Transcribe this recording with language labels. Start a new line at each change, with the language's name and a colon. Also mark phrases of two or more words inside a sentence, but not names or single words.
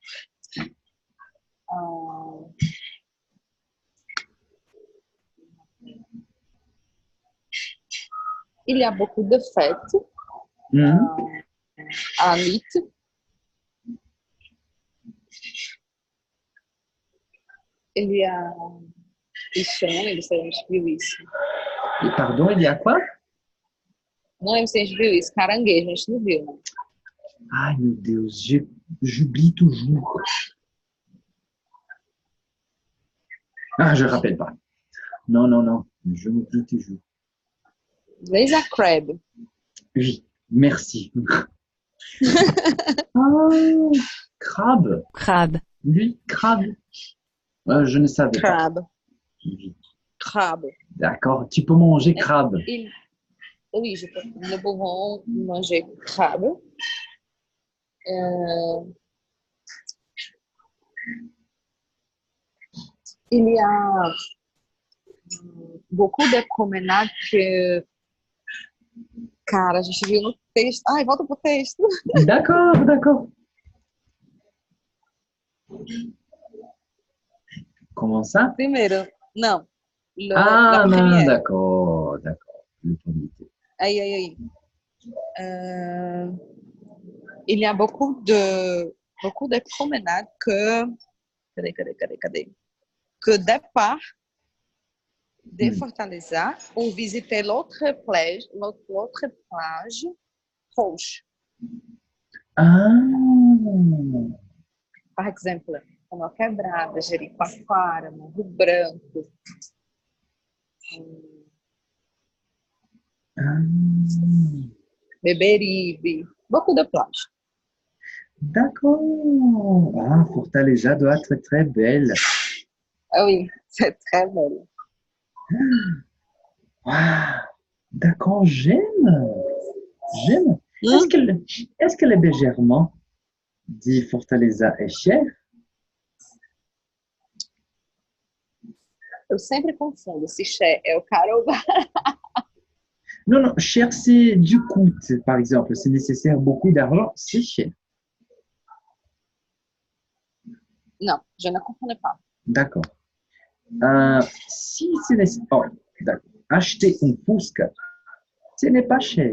French: Euh, il y a beaucoup de fêtes Hmm? à la nuit. Il y a
Portuguese: isso, não lembro se a gente viu isso.
French: Et pardon, il y a quoi?
Portuguese: Não lembro se a gente viu isso. Caranguejo, a gente não viu, né? Ai, meu Deus,
French: j'oublie toujours. Ah, je ne rappelle pas. Non, non, non, je m'oublie toujours.
English: Laser crab.
French: Oui, merci. Ah, crabe. Crabe. Oui, crabe. Je ne savais pas. Crab. Oui. Crabe. D'accord, tu peux manger crabe. Il... Oui, nous pouvons manger crabe. Il y a beaucoup de promenades que,
Portuguese: cara, a gente viu no texto. Ai, volta pro texto.
French: D'accord, d'accord. Comment ça?
Portuguese: Primeiro, não.
French: La Ah, non, première. d'accord, d'accord. Le comité.
Portuguese: Aí.
French: Il y a beaucoup de promenades que. Cadê? Que départ de Hmm. Fortaleza pour visiter l'autre plage roxa. Ah,
Portuguese: Por exemplo, Canoa Quebrada, Jericoacoara, Morro Branco, ah. Beberibe,
French: beaucoup de plages. D'accord. Ah, Fortaleza doit être très belle. Ah oui, c'est très belle. Ah, d'accord, j'aime. J'aime. Hum, Est-ce que l'hébergement dit Fortaleza est cher?
Portuguese: eu sempre confundo se é o caro ou o barato.
French: Non, non, cher, c'est du coût, par exemple. C'est nécessaire beaucoup d'argent, c'est cher. Não, je ne comprenais pas. D'accord. Si c'est nécessaire, oh, d'accord. Acheter un Fusca, ce n'est pas cher.